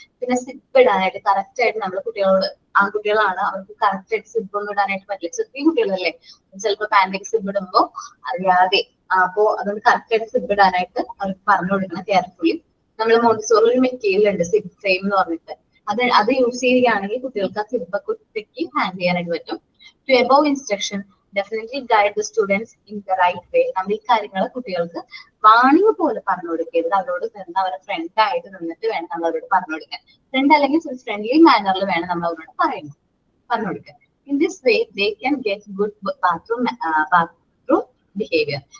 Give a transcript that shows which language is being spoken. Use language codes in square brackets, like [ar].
[ml] പിന്നെ സിപ്പ് ഇടാനായിട്ട് കറക്റ്റ് ആയിട്ട് നമ്മൾ കുട്ടികളോട്, ആൺകുട്ടികളാണ് അവർക്ക് കറക്റ്റ് ആയിട്ട് സിപ്പ് ഒന്നും ഇടാനായിട്ട് പറ്റില്ല. ചെറിയ കുട്ടികളല്ലേ, ചിലപ്പോൾ പാൻറ്റേക്ക് സിപ്പ് ഇടുമ്പോൾ അറിയാതെ, അപ്പോ അതുകൊണ്ട് കറക്റ്റ് ആയിട്ട് സിപ്പ് ഇടാനായിട്ട് അവർക്ക് പറഞ്ഞു കൊടുക്കണം കെയർഫുള്ളി. നമ്മൾ മോണ്ടിസോറി ഒരു മെറ്റീരിയൽ ഉണ്ട്, സിപ്പ് ഫ്രെയിം എന്ന് പറഞ്ഞിട്ട്, അത് യൂസ് ചെയ്യുകയാണെങ്കിൽ കുട്ടികൾക്ക് ആ സിപ്പൊക്കെ കുത്തിക്ക് ഹാൻഡ് ചെയ്യാനായിട്ട് പറ്റും. [en] To above instruction, definitely guide the students in the right way. [ml] നമ്മൾ ഈ കാര്യങ്ങൾ കുട്ടികൾക്ക് വാണിംഗ് പോലെ പറഞ്ഞു കൊടുക്കരുത്. അവരോട് നിന്ന് അവരുടെ ഫ്രണ്ട് ആയിട്ട് നിന്നിട്ട് വേണം നമ്മൾ അവരോട് പറഞ്ഞു കൊടുക്കാൻ. ഫ്രണ്ട് അല്ലെങ്കിൽ ഫ്രണ്ട്ലി മാനറിൽ വേണം നമ്മൾ അവരോട് പറഞ്ഞു കൊടുക്കാൻ. [en] In this way they can get good bathroom behaviour.